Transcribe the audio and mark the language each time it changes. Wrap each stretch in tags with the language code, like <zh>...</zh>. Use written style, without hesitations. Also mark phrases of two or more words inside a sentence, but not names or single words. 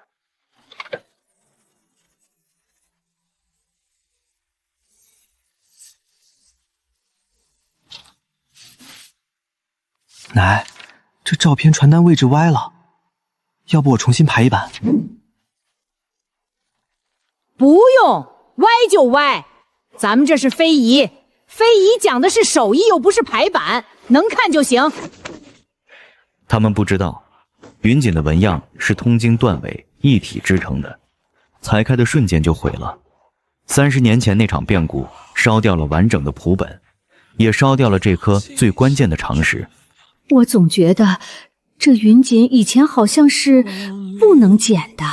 <zh>奶，这照片傳單位置歪了，要不我重新排一版？不用，歪就歪，咱們這是非遺，非遺講的是手藝，又不是排版，能看就行。他們不知道，雲錦的紋樣是通經斷尾一體織成的，裁開的瞬間就毀了。30年前那場變故燒掉了完整的譜本，也燒掉了這顆最關鍵的常識。我總覺得這雲錦以前好像是不能剪的。</zh>